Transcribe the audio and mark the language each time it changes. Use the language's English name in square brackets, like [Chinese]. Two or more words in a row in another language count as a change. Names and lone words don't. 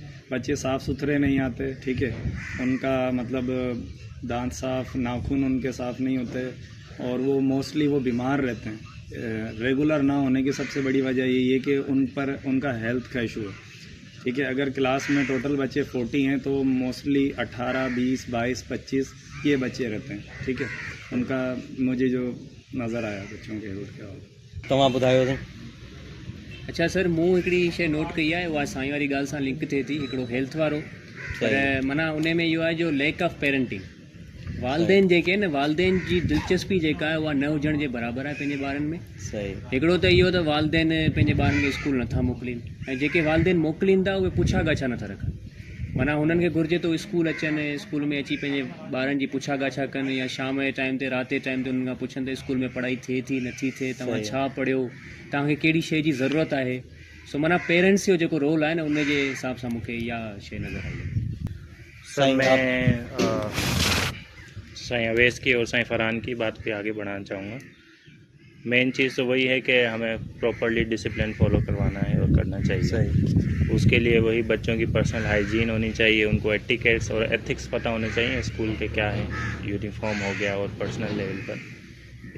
[Hindi] बच्चे साफ़ सुथरे नहीं आते, ठीक है, उनका मतलब दांत साफ़, नाखून उनके साफ़ नहीं होते और वो मोस्टली वो बीमार रहते हैं। रेगुलर ना होने की सबसे बड़ी वजह यही है कि उन पर उनका हेल्थ का इशू है। ठीक है, अगर क्लास में टोटल बच्चे 40 हैं तो मोस्टली 18, 20, 22, 25 ये बच्चे रहते हैं। ठीक है, उनका मुझे जो नज़र आया बच्चों के हेल्थ के हवाले [Sindhi] तव्हां ॿुधायो साईं। अच्छा सर, मूं हिकिड़ी शइ नोट कई आहे, उहा साईं वारी ॻाल्हि सां लिंक थिए थी। हिकिड़ो हेल्थ वारो पर माना उन में इहो आहे जो [English] lack of parenting. [Sindhi] वालदेन जेके आहिनि वालदेन जी दिलचस्पी जेका आहे उहा न हुजण जे बराबरि आहे पंहिंजे ॿारनि में। सही। हिकिड़ो त इहो त वालदेन पंहिंजे ॿारनि खे स्कूल नथा मोकिलीनि ऐं जेके वालदेन मोकिलीनि था उहे पुछा गाछा नथा रखनि। माना हुननि खे घुरिजे तो स्कूल अचनि, स्कूल में अची पंहिंजे ॿारनि जी पुछा गाछा कनि या शाम जे टाइम ते राति जे टाइम ते उन्हनि खां पुछनि त स्कूल में पढ़ाई थिए थी नथी थिए, तव्हां छा पढ़ियो, तव्हांखे कहिड़ी शइ जी ज़रूरत आहे। सो माना पेरेंट्स जो जेको रोल आहे न उन जे हिसाब सां मूंखे इहा शइ नज़र आई है। [Hindi] सर मैं साईं अवैस की और साईं फरहान की बात पे आगे बढ़ाना चाहूँगा। मेन चीज़ तो वही है कि हमें [English] properly discipline follow [Hindi] करवाना है और करना चाहिए। सही। उसके लिए वही बच्चों की [English] personal hygiene [Hindi] होनी चाहिए, उनको एटिकेट्स और एथिक्स पता होने चाहिए स्कूल के क्या है, यूनिफॉर्म हो गया और [English] personal level [Hindi] पर।